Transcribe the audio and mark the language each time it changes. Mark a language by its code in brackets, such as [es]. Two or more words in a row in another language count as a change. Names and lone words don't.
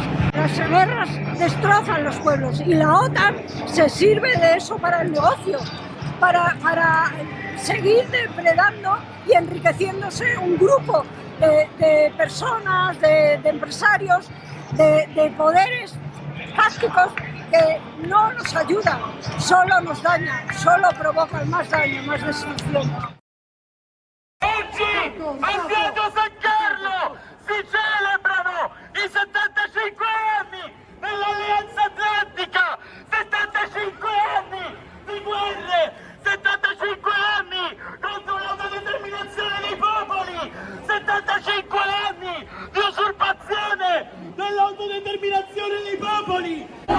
[es] Las guerras destrozan los pueblos y la OTAN se sirve de eso para el negocio, para seguir depredando y enriqueciéndose un grupo de personas, de empresarios, de poderes fácticos que no nos ayudan, solo nos dañan, solo provocan más daño, más destrucción. [it] Oggi, andiamo a San Carlo, si celebrano i 75 anni dell'Alleanza Atlantica, 75 anni di guerre, 75 anni contro l'autodeterminazione dei popoli, 75 anni di usurpazione dell'autodeterminazione dei popoli.